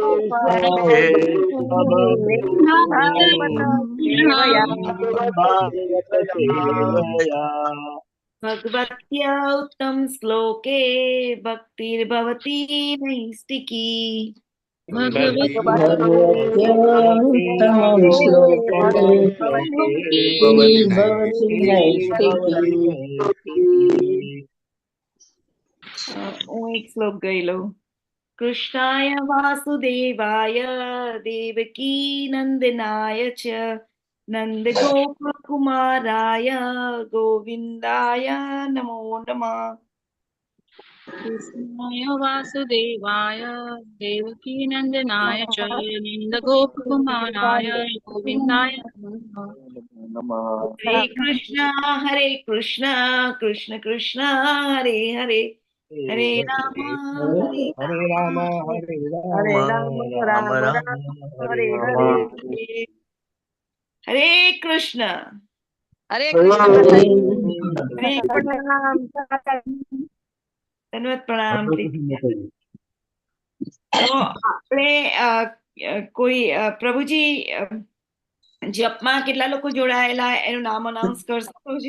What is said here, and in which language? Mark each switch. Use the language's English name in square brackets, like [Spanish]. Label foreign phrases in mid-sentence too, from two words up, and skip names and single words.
[Sanskrit] भगवत्या उत्तम श्लोके भक्तिर्भवति नैष्टिकी। भगवत्योत्तमं श्लोके भवति नैष्टिकी। [Gujarati] હું એક શ્લોક ગઈ લઉં. [Sanskrit] કૃષ્ણાય વાસુદેવાય દેવકી નંદનાય ચ નંદગોપકુમારાય ગોવિંદાય નમો નમઃ. कृष्णाय वासुदेवाय देवकीनन्दनाय च नन्दगोपकुमाराय गोविन्दाय नमः। હરે કૃષ્ણ કૃષ્ણ કૃષ્ણ હરે હરે હરે રામ હરે हरे राम हरे हरे राम राम राम राम राम राम हरे हरे हरे हरे હરે કૃષ્ણ. हरे कृष्ण હરે [Gujarati] प्रणाम ધન્યવાદ પ્રણામ પ્રીતિ. તો આપણે કોઈ પ્રભુજી જપમાં કેટલા લોકો જોડાયેલા એનું નામ અનાઉન્સ કરશો પ્રભુજી?